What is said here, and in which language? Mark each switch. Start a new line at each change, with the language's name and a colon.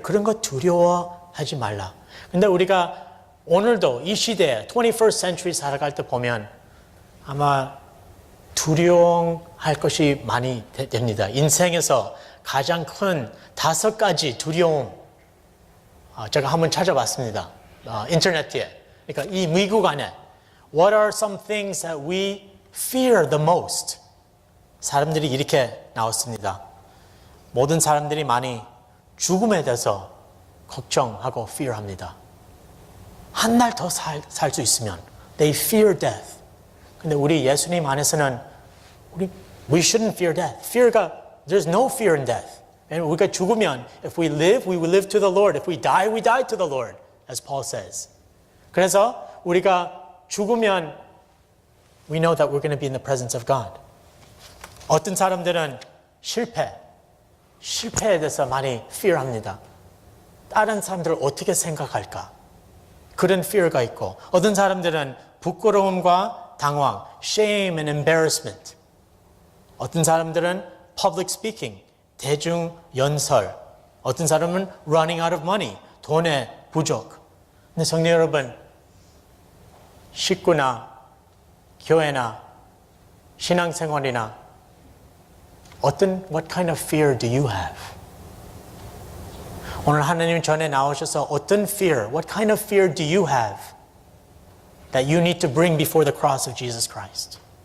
Korean: 그런 거 두려워하지 말라. 근데 우리가 오늘도 이 시대에 21st century 살아갈 때 보면 아마 두려워할 것이 많이 됩니다. 인생에서 가장 큰 5가지 두려움. 제가 한번 찾아봤습니다. 인터넷에. 그러니까 이 미국 안에
English: What are some things that we fear the most?
Korean: 사람들이 이렇게 나왔습니다. 모든 사람들이 많이 죽음에 대해서 걱정하고 fear합니다. 한 날 더 살 수 있으면
English: they fear death.
Korean: 근데 우리 예수님 안에서는
English: we shouldn't fear death. There's no fear in death.
Korean: 우리가 죽으면
English: if we live, we will live to the Lord. If we die, we die to the Lord, as Paul says.
Korean: 그래서 우리가 죽으면
English: we know that we're going to be in the presence of God.
Korean: 어떤 사람들은 실패에 대해서 많이 fear합니다. 다른 사람들을 어떻게 생각할까? 그런 fear가 있고 어떤 사람들은 부끄러움과 당황,
English: shame and embarrassment.
Korean: 어떤 사람들은 public speaking, 대중 연설. 어떤 사람은
English: running out of money,
Korean: 돈의 부족. 근데 성도 여러분, 식구나 교회나 신앙생활이나
English: what kind of fear do you have?
Korean: 오늘 하나님 전에 나오셔서 어떤
English: fear, what kind of fear do you have that you need to bring before the cross of Jesus Christ?